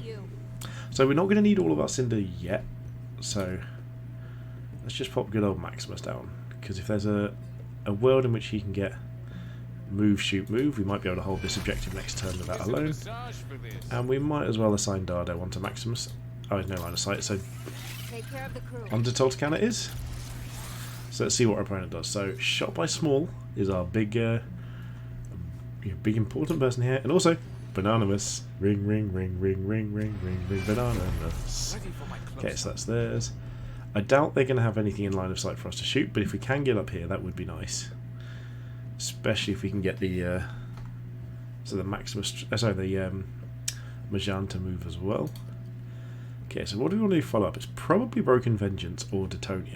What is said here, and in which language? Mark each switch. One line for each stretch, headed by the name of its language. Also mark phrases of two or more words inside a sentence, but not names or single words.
English: So we're not going to need all of our Cinder yet, so let's just pop good old Maximus down, because if there's a world in which he can get move, shoot, move, we might be able to hold this objective next turn with that alone, and we might as well assign Dardo onto Maximus. Oh, there's no line of sight, so onto Toltecan it is. So let's see what our opponent does. So Shot by Small is our big important person here, and also Bananamus. Ring, ring, ring, ring, ring, ring, ring, ring, Bananamus. Okay, so that's theirs. I doubt they're going to have anything in line of sight for us to shoot, but if we can get up here, that would be nice. Especially if we can get the the Maximus, the Magenta move as well. Okay, so what do we want to do follow up? It's probably Broken Vengeance or Detonia.